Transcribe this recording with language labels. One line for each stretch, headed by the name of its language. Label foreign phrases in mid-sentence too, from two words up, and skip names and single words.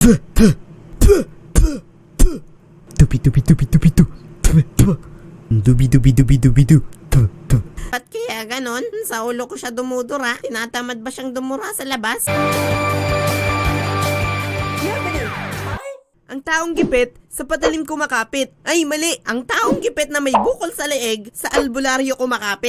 Filipino: Dubi-dubi-dubi-dubi-du. Dubi-dubi-dubi-dubi-du. Ba't kaya ganon? Sa ulo ko siya dumudura. Tinatamad ba siyang dumura sa labas? Ang taong gipit sa padalim kumakapit. Ay, mali! Ang taong gipit na may bukol sa leeg sa albularyo kumakapit.